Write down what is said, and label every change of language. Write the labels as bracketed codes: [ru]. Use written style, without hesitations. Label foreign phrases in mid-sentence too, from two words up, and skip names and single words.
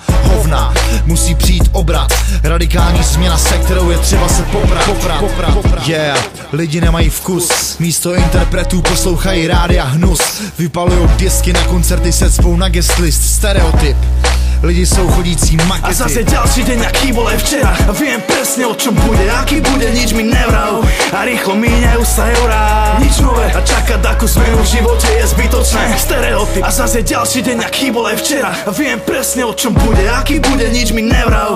[cs] Hovna, musí přijít obrat, radikální změna, se kterou je třeba se poprat. Yeah, lidi nemají vkus, místo interpretů poslouchají rádia hnus. Vypalujou disky na koncerty, se cpou na [en] guest list, [cs] stereotyp. Lidi jsou chodící makety. [sk] A zase ďalší deň, aký bol aj včera. A viem presne, o čom bude, aký bude, nič mi nevral. A rýchlo míňajú sa eurá, nič nové. A čakať takú zmenu v živote je zbytočné. Stereotyp. A zase ďalší deň, aký bol aj včera. A viem presne, o čom bude, aký bude, nič mi nevral.